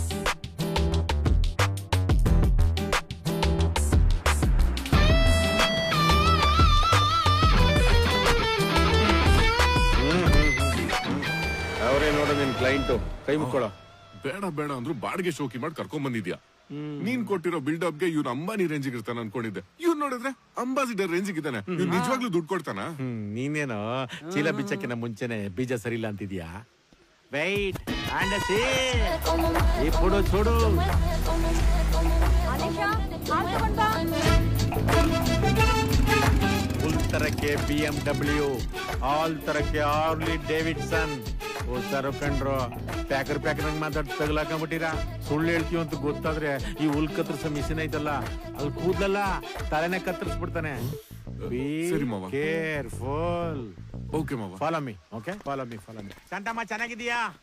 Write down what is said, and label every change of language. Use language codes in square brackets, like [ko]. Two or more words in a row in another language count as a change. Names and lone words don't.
[kn] ಅವರೇ ನೋಡು ನಿನ್ ಕ್ಲೈಂಟು. ಕೈ ಮುಕ್ಕೊಳ್ಳೋ. ಬೇಡ ಬೇಡ ಅಂದ್ರು ಬಾಡಿಗೆ ಶೋಕಿ ಮಾಡಿ ಕರ್ಕೊಂಡ್ ಬಂದಿದ್ಯಾ. ನೀನ್ ಕೊಟ್ಟಿರೋ ಬಿಲ್ಡಪ್ ಗೆ ಇವ್ನು ಅಂಬಾನಿ ರೇಂಜಿಗೆ ಇರ್ತಾನ ಅನ್ಕೊಂಡಿದ್ದೆ. ಇವ್ನು ನೋಡಿದ್ರೆ ಅಂಬಾಸಿಡರ್ ರೇಂಜಿಗೆ ಇದ್ದಾನೆ. ಇವ್ನು ನಿಜವಾಗ್ಲೂ ದುಡ್ಡು ಕೊಡ್ತಾನ? ನೀನೇನೋ ಚೀಲ ಬಿಚ್ಚಕ್ಕಿನ ಮುಂಚೆನೆ ಬೀಜ ಸರಿ ಇಲ್ಲ ಅಂತಿದ್ಯಾ. [en] wait and see. [te] ఇప్పుడు చూడు. [hi] फुल तरह के BMW, ऑल तरह के हार्ली डेविडसन. [kn] ಕಂಡ್ರು ಪ್ಯಾಕರ್ ನಂಗೆ ಮಾತಾಡ್ ತಗಲಾಕೊಂಡ್ಬಿಟ್ಟಿರ. ಸುಳ್ಳು ಹೇಳ್ತೀವಿ ಅಂತ ಗೊತ್ತಾದ್ರೆ ಈ ಹುಲ್ ಕತ್ತರಿಸೋ ಮಿಷಿನ್ ಐತಲ್ಲ, ಅಲ್ಲಿ ಕೂದಲಲ್ಲ ತಲೆನೇ ಕತ್ತರಿಸ್ಬಿಡ್ತಾನೆ. ಕೇರ್ಫುಲ್. ಓಕೆ ಮಾವ. [en] follow me. ok, follow me. [kn] ಸಂಟಮ್ಮ ಚೆನ್ನಾಗಿದೀಯಾ?